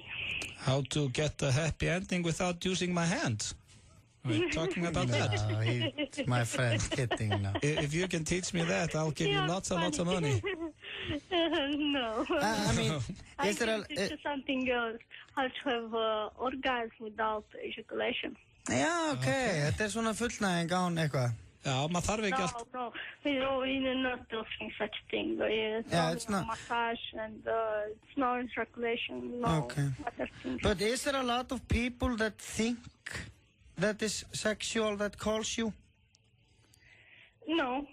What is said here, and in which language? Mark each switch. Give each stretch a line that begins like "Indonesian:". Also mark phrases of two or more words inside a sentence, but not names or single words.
English: How to get a happy ending without using my hands? Are we talking about that? No, my friend's kidding now. If you can teach me that, I'll give you lots and lots of money. No. I mean, I can teach you something else. How to have orgasm without ejaculation.
Icelandic: Já, þetta svona fullnæging án eitthvað. Já, maður þarf ekki allt.
English: No, we're not doing such thing. It's not massage and it's no ejaculation, no other things. But is there a lot of people that think that is sexual that calls you? No.